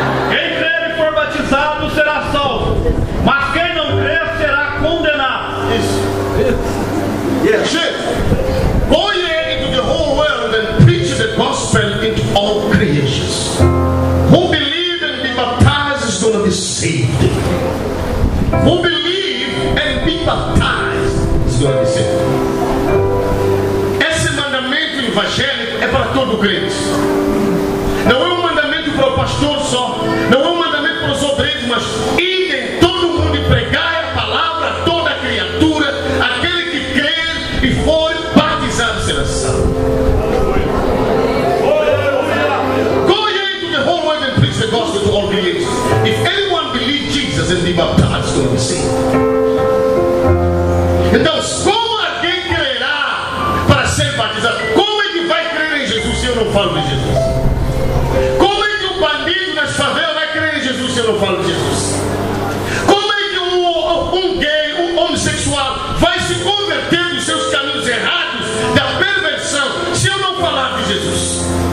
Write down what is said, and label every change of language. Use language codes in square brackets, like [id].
[pt] Quem crer e for batizado será salvo, mas quem não crer será condenado. [en] Yes. Go ye into the whole world and preach the gospel into all creations. Who believe and be baptized is going to be saved. Who believe and be baptized is going to be saved. [pt] Esse mandamento evangélico é para todo crente. Não é um mandamento para o pastor só. Não é um mandamento para os obreiros, mas idem todo mundo e pregai a palavra a toda criatura. Aquele que crer e for batizado será salvo. [en] Go ye into the whole world and preach the gospel to all creation. If anyone believes Jesus and be baptized, is going to be saved. [pt] Então, como alguém crerá para ser batizado? Como é que vai crer em Jesus se eu não falo de Jesus? Como é que um bandido nas favelas vai crer em Jesus se eu não falo de Jesus? Como é que um gay, um homossexual vai se converter dos seus caminhos errados, da perversão, se eu não falar de Jesus?